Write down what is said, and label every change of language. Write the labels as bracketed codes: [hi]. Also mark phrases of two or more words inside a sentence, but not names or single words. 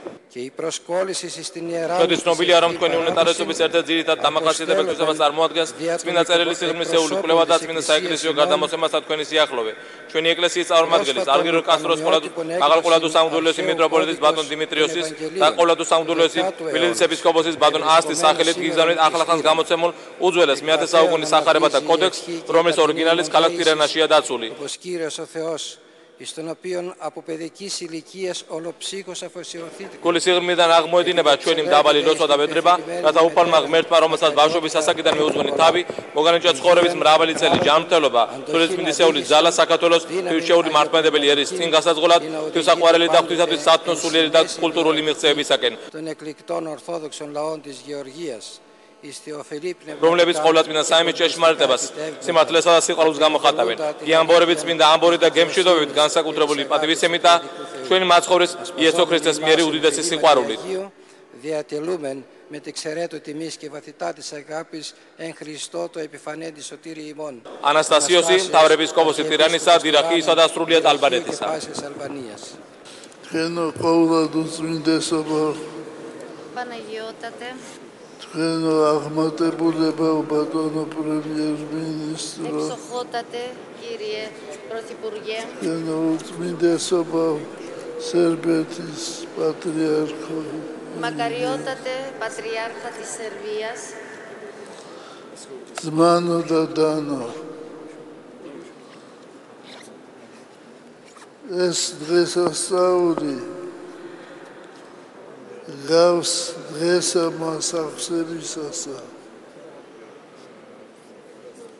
[ka] Τότε ცნობილია, რომ თქვენი უნეტარესობის ერთ-ერთ ძირითად დამახასიათებელს წარმოადგენს წმინდა წერილის სიღრმისეული კვლევა და წმინდა საეკლესიო გარდამოსემასთან თქვენი სიახლოვე. ჩვენი ეკლესიის წარმომადგენლის არგირო კასტროს მაღალყოლადუს სამღვდელოების მიტროპოლიტის ბატონ დიმიტრიოსის და ყოლადუს სამღვდელოების თბილისის ეპისკოპოსის ბატონ ასტის სახელით გიგზავნით ახლახანს გამოცემულ უძველეს მე-10 საუკუნის სახარებათა კოდექსს, რომლის ორიგინალის ქალაქ ტირანაშია დაცული. [el] στον οποίον από παιδικής ηλικίας ολοψύχος αφοσιωθείτε. [ka] Გული სიღრმიდან აღმოედინება ჩვენი მდაბალი ლოცვა და ბედრება, რათა უფალმა ღმერთმა, რომელსაც ბავშვობის ასაკიდან მიუძღვენი თავი, მოგანიჭა ცხოვრების მრავალი წელი ჯანმრთელობა, სულიწმინდისეული ძალა საქართველოს ღვთისმშეული მართლმადიდებელი ერის წინ გასაძღოლად, ღვთისაყვარელი და ღვთისათვის სათნო სულიერი და კულტურული მიღწევებისაკენ. [el] Των εκλεκτών ορθόδοξων λαών της Γεωργίας. [ka] რომლებიც ყოვლადწმინდა საიმის ჭეშმარიტებას, სიმართლესა და სიყვარულს გამოხატავენ. გიამბორებით წმინდა ამბორი და გემშვიდობით განსაკუთრებული პატივისცემით და ჩვენი მაცხოვრის იესო ქრისტეს მიერი უდიდესი სიყვარულით. [el] Διατελούμεν με τεξαιρέτω τιμής και βαθυτάτης αγάπης εν Χριστώ το επιφανέντη σωτήρι ημών. Αναστασίωση, [ka] მთავარეპისკოპოსი ტირანისა, დირახიისა და სრულიად ალბანეთისა. Თქვენო ყოვლადწმინდესობა, [el] Παναγιώτατε, [ka] თქვენო აღმატებულება ბატონო პრემიერ-მინისტრო, [el] εξοχότατε κύριε Πρωθυπουργέ, [ka] თქვენო ურწმინდესობა სერბეთის πατριάρχο, [el] μακαριότατε Πατριάρχα της Σερβίας, [ka] ძმანო და დანო, ეს დღესასწაული გავს დღესა მას აღსებისასა.